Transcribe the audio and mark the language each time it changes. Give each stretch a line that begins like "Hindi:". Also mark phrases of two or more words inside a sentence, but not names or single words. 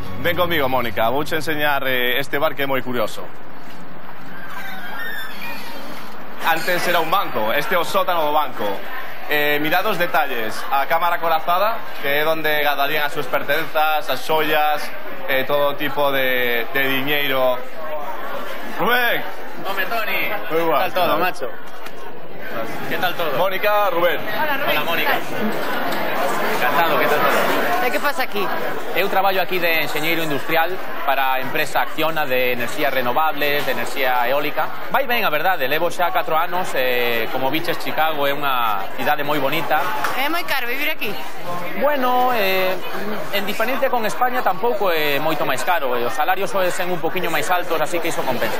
Spanish: Ven conmigo,
Galician: Mónica, vouche enseñar este bar que é moi curioso. Antes era un banco, este é o sótano do banco. Mirad os detalles, a cámara corazada, que é onde guardarían as súas pertenzas, as xoias, todo tipo de diñeiro. Rubén! Home, Toni,
Spanish: Muy guay. ¿qué tal todo, macho? ¿Qué tal todo? Mónica, Rubén. Hola, Rubén. Hola, Mónica. Encantado, ¿qué tal todo?
Galician: E que pasa aquí? Eu traballo aquí de enxeñeiro industrial para a empresa Acciona de enerxías renovables, de enerxía eólica. Vai ben, a verdade, levo xa 4 anos, como biches, Chicago é unha cidade moi bonita. É moi caro vivir aquí? Bueno, en diferencia con España tampouco é moito máis caro, os salarios son un poquinho máis altos, así que iso compensa.